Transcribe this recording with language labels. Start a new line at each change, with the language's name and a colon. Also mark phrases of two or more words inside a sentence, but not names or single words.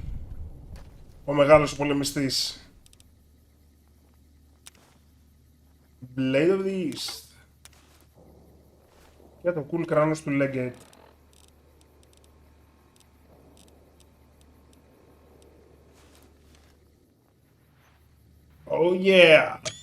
Greek: Ο μεγάλος πολεμιστής.
English: Blade of the East.
Greek: Για το cool κράνος του Legate.
English: Oh yeah!